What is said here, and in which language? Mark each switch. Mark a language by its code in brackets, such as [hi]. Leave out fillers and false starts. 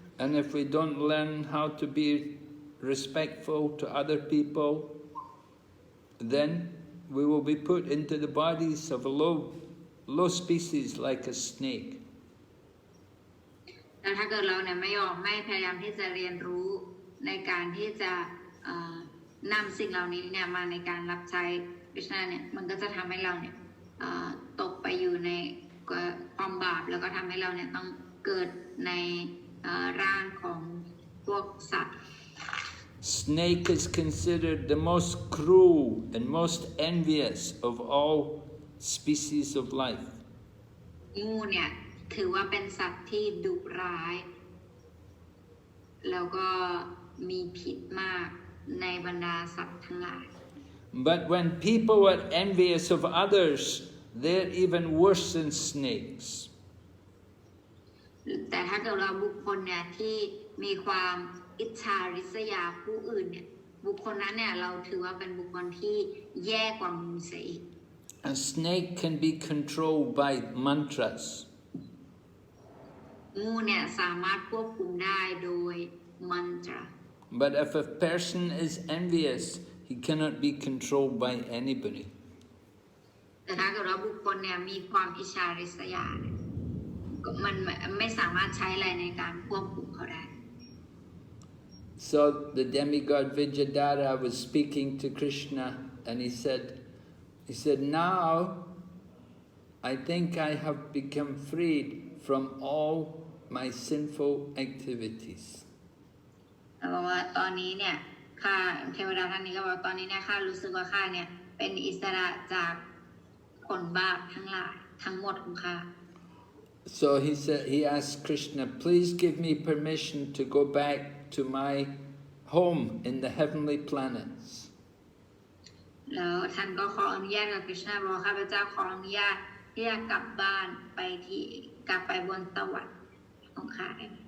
[en] And if we don't learn how to be respectful to other people, then we will be put into the bodies of a low species like a snake. [th] แต่ถ้าเกิดเราเนี่ยไม่พยายามที่จะเรียนรู้ในการที่จะนำสิ่งเหล่านี้เนี่ยมาในการรับใช้คริสต์เนี่ยมันก็จะทำให้เราเนี่ยตกไปอยู่ในความบาปแล้วก็ทำให้เราเนี่ยต้องเกิดในร่างของพวกสัตว์ [en] Snake is considered the most cruel and most envious of all species of life. [th] งูเนี่ยถือว่าเป็นสัตว์ที่ดุร้ายแล้วก็มีพิษมากในบรรดาสัตว์ทั้งหลาย [en] But when people are envious of others, they're even worse than snakes. [th] แต่ถ้าเกิดเราบุคคลเนี่ยที่มีความอิจฉาริษยาผู้อื่นเนี่ยบุคคลนั้นเนี่ยเราถือว่าเป็นบุคคลที่แย่กว่างูเสียอีก [en] A snake can be controlled by mantras. [th] งูเนี่ยสามารถควบคุมได้โดยมันตรา [en] But if a person is envious, he cannot be controlled by anybody. [th] แต่ถ้าเกิดว่าบุคคลเนี่ยมีความอิจฉาริษยาเนี่ยมันไม่สามารถใช้อะไรในการควบคุมเขาได้ [en] So the demigod Vidyadhara was speaking to Krishna and he said, now I think I have become freed from all my sinful activities. [th] บอกว่าตอนนี้เนี่ยข้าเทวดาท่านนี้ก็บอกตอนนี้เนี่ยข้ารู้สึกว่าข้าเนี่ยเป็นอิสระจากผลบาปทั้งหลายทั้งหมดของข้า [en] So he asked Krishna, please give me permission to go back to my home in the heavenly planets. [th] แล้วท่านก็ขออนุญาตกับคริชนาบอกข้าพเจ้าขออนุญาตที่จะกลับบ้านกลับไปบนสวรรค์ของข้าได้